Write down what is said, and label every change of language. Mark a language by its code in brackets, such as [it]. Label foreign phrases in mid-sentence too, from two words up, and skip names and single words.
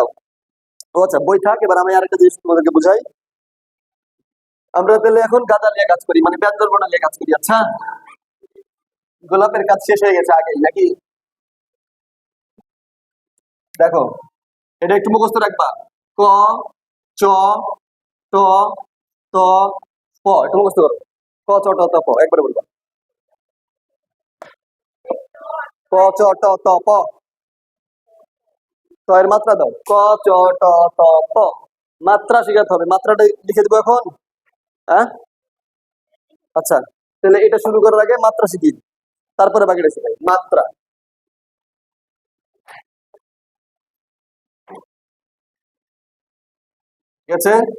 [bn] ও আচ্ছা, বই থাক, এবার আমি আরেকটা জিনিস তোমাদেরকে বুঝাই। আমরা তাহলে এখন গাঁদা নিয়ে কাজ করি, মানে ব্যঞ্জন বর্ণ নিয়ে কাজ করি। আচ্ছা, গোলাপের কাজ শেষ হয়ে গেছে আগেই নাকি? দেখো, এটা একটু মুখস্থ রাখবা। ক, চ, ট, ত, প, একটু মুখস্থ করো। ক, চ, ট, ত, প, একবারে বলবা। ক, চ, ট, ত, প। ত এর মাত্রা দাও। ক, চ, ট, ত, প। মাত্রা শিখাতে হবে, মাত্রাটা লিখে দেবো এখন। হ্যাঁ, আচ্ছা, তাহলে এটা শুরু করার আগে মাত্রা শিখি, তারপরে বাকিটা শিখাই। মাত্রা, ঠিক আছে?